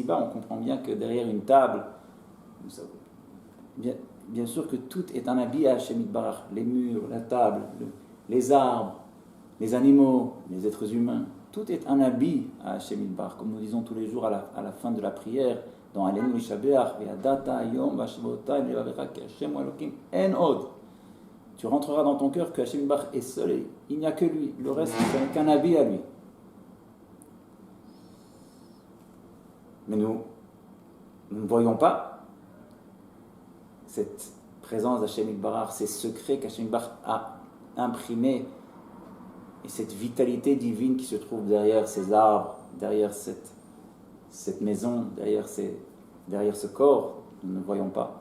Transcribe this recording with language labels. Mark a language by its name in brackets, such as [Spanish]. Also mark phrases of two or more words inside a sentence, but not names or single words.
[French] On comprend bien que derrière une table, bien sûr que tout est un habit à [Hebrew] השם יתברך. [French] Les murs, la table, les arbres, les animaux, les êtres humains. Tout est un habit à [Hebrew] השם יתברך, [French] comme nous disons tous les jours à la fin de la prière, dans [Hebrew] עלינו לשבח וידעת היום והשבת לבבך כי השם אלוקים אין עוד. [French] Tu rentreras dans ton cœur que [Hebrew] השם יתברך [French] est seul et il n'y a que lui. Le reste, ce n'est qu'un habit à lui. Mais nous ne voyons pas cette présence d' [Hebrew] השם יתברך, [French] ces secrets qu' [Hebrew] השם יתברך [French] a imprimés, et cette vitalité divine qui se trouve derrière ces arbres, derrière cette maison, derrière ce corps, nous ne voyons pas.